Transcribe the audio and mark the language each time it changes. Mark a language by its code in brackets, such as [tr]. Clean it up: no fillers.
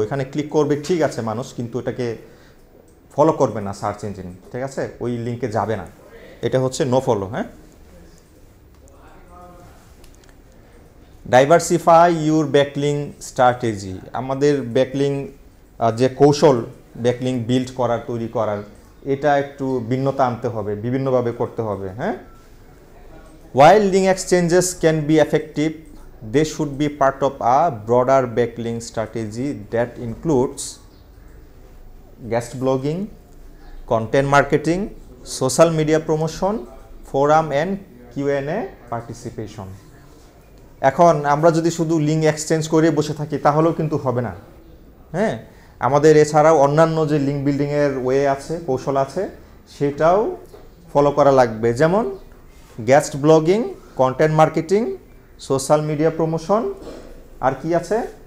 [bn] ওইখানে ক্লিক করবে ঠিক আছে মানুষ, কিন্তু ওটাকে ফলো করবে না সার্চ ইঞ্জিন, ঠিক আছে, ওই লিঙ্কে যাবে না, এটা হচ্ছে নো ফলো। [en] হ্যাঁ, diversify your backlink strategy. [bn] আমাদের ব্যাকলিং যে কৌশল, ব্যাকলিং বিল্ড করার, তৈরি করার, এটা একটু ভিন্নতা আনতে হবে, বিভিন্নভাবে করতে হবে। [en] হ্যাঁ, while link exchanges can be effective, they should be part of a broader backlink strategy that includes guest blogging, content marketing, social media promotion, forum and Q&A participation. [bn] এখন আমরা যদি শুধু লিঙ্ক এক্সচেঞ্জ করে বসে থাকি তাহলেও কিন্তু হবে না। হ্যাঁ, আমাদের এছাড়াও অন্যান্য যে লিঙ্ক বিল্ডিংয়ের ওয়ে আছে, কৌশল আছে, সেটাও ফলো করা লাগবে, যেমন guest blogging, content marketing, social media promotion, আর কি আছে,